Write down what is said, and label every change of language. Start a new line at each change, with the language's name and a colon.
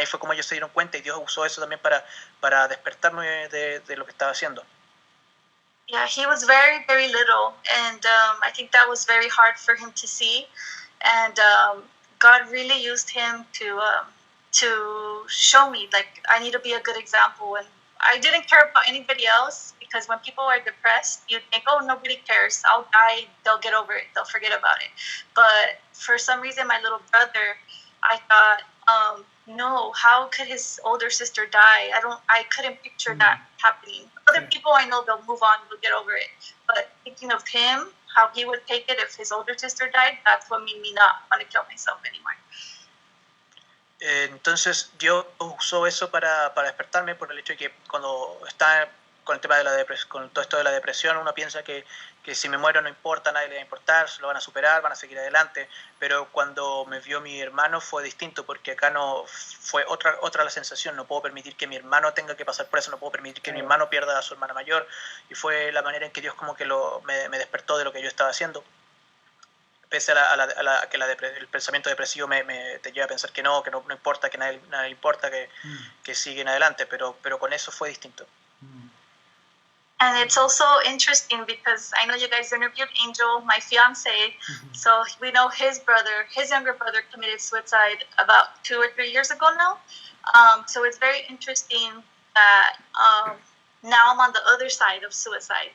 Spanish: Ahí fue como ellos se dieron cuenta, y Dios usó eso también para despertarme de lo que estaba haciendo.
English: Yeah, he was very, very little, and I think that was very hard for him to see. And God really used him to show me, like, I need to be a good example, and I didn't care about anybody else because when people are depressed, you think, oh, nobody cares. I'll die. They'll get over it. They'll forget about it. But for some reason, my little brother, I thought, no, how could his older sister die? I couldn't picture that happening. Other people I know, they'll move on, they'll get over it. But thinking of him, how he would take it if his older sister died, that's what made me not want to kill myself anymore.
Spanish: Entonces Dios usó eso para despertarme por el hecho de que cuando está con el tema de la depresión, con todo esto de la depresión, uno piensa que si me muero no importa, a nadie le va a importar, se lo van a superar, van a seguir adelante, pero cuando me vio mi hermano fue distinto, porque acá no fue otra la sensación, no puedo permitir que mi hermano tenga que pasar por eso, no puedo permitir que mi hermano pierda a su hermana mayor, y fue la manera en que Dios como que me despertó de lo que yo estaba haciendo. Pese a que el pensamiento depresivo te lleva a pensar que no importa, que nadie le importa, que siguen adelante, pero con eso fue distinto.
English: And it's also interesting because I know you guys interviewed Angel, my fiance, so we know his younger brother committed suicide about 2 or 3 years ago now. So it's very interesting that now I'm on the other side of suicide.